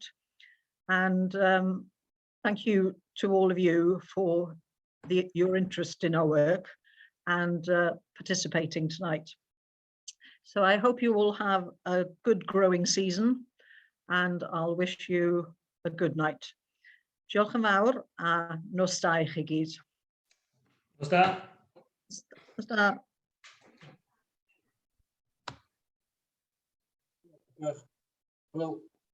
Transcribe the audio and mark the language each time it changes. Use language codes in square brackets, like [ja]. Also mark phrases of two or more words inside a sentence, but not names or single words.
[en] And thank you to all of you for your interest in our work and participating tonight. So I hope you all have a good growing season, and I'll wish you a good night. [cy] Diolch yn fawr a nos da i chi gyd. Os da? Nos da. [en] Well,